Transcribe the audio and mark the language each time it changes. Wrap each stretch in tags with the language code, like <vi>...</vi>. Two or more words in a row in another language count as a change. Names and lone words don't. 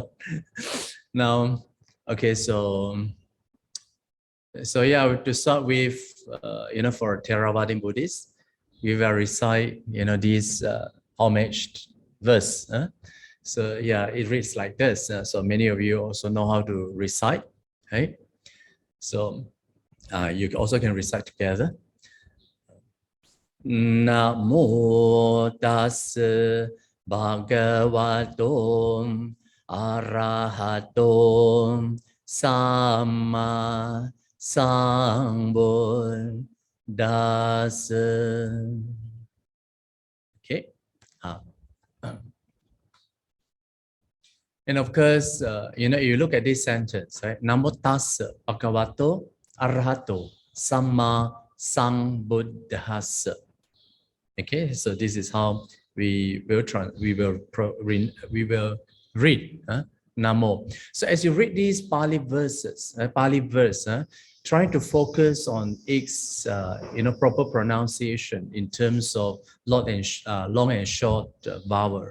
<en>Now, okay, so yeah, to start with, for Theravada Buddhists, we will recite, this homage verse. So yeah, it reads like this. So many of you also know how to recite, right? So you also can recite together.</en> <pi>Namo tassa bhagavato arahato samma sambuddhassa.</pi> <en>Okay. And of course, you look at this sentence, right?</en> <pi>Namo tassa bhagavato arahato samma sambuddhassa.</pi> <en>Okay, so this is how we will read Namo. So as you read these Pali verses, try to focus on its proper pronunciation in terms of long and short vowel.</en>